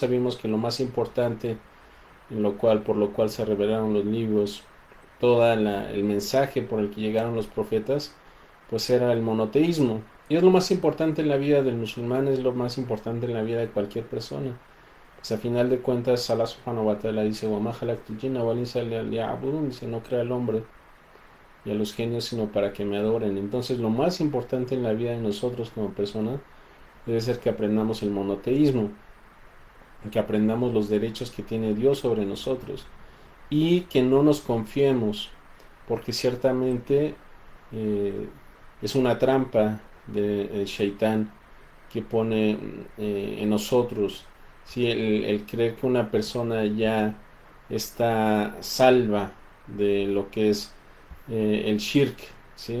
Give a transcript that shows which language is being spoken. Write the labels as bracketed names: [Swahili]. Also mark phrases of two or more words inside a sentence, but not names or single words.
[Spanish] Vimos que lo más importante, por lo cual se revelaron los libros, el mensaje por el que llegaron los profetas, pues era el monoteísmo. Y es lo más importante en la vida del musulmán, es lo más importante en la vida de cualquier persona. Pues a final de cuentas, [Arabic] الله سبحانه وتعالى dice: "وخلقت الجن والإنس إلا ليعبدون", [Spanish] dice: no crea al hombre y a los genios sino para que me adoren. Entonces lo más importante en la vida de nosotros como personas debe ser que aprendamos el monoteísmo, que aprendamos los derechos que tiene Dios sobre nosotros y que no nos confiemos, porque ciertamente eh, es una trampa del Shaitán que pone en nosotros, si el creer que una persona ya está salva de lo que es el shirk, ¿sí?